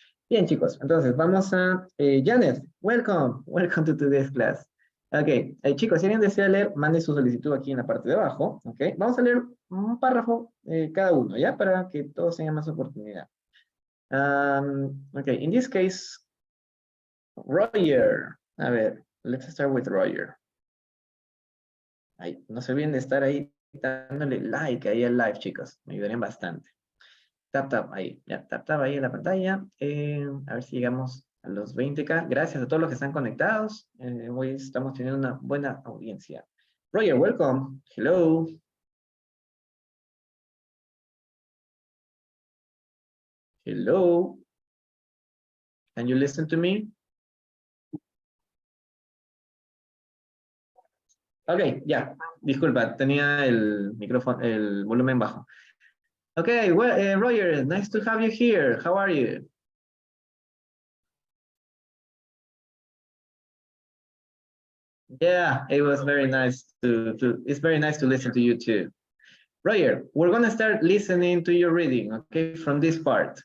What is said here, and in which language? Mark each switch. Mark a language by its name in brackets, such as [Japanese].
[Spanish] Bien, chicos, entonces vamos a... [English] Janet, welcome to today's class. [Spanish] Ok, chicos, si alguien desea leer, mande su solicitud aquí en la parte de abajo, ok. Vamos a leer un párrafo cada uno, ¿ya? Para que todos tengan más oportunidad. [English] Ok, in this case, Roger. [Spanish] A ver, [English] let's start with Roger. [Spanish] Ay, no se olviden de estar ahí dándole like ahí al live, chicos. Me ayudarían bastante. Tap ahí, ya, tap ahí en la pantalla. A ver si llegamos a los 20K. Gracias a todos los que están conectados. Hoy estamos teniendo una buena audiencia. [English] Roger, welcome. Hello. Hello. Can you listen to me? [Spanish] Ok, ya. Disculpa, tenía el micrófono, el volumen bajo. [English] Okay, well, Roger, nice to have you here. How are you? Yeah, it was very nice it's very nice to listen to you too. Roger, we're gonna start listening to your reading, okay, from this part.